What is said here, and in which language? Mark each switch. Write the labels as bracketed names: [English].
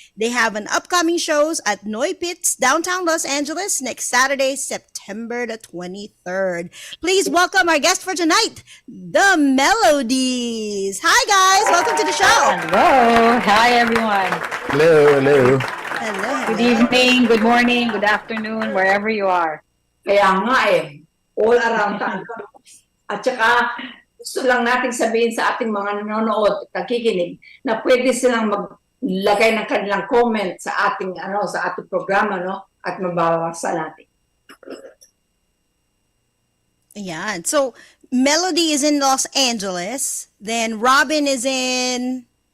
[English] They have an upcoming shows at Noy Pits, downtown Los Angeles, next Saturday, September the 23rd. Please welcome our guest for tonight, the Mellow Dees. Hi guys, welcome to the show. Hello, hi everyone. Hello. Good evening, good morning, good afternoon, wherever you are. [Filipino] Kaya nga [English] all around [Filipino] tayo. At saka, gusto lang natin sabihin sa ating mga nanonood at nakikinig na pwede silang maglagay ng kanilang comment sa ating programa, no? At mababasa natin. [English] Yeah, so Melody is in Los Angeles, then Robin is in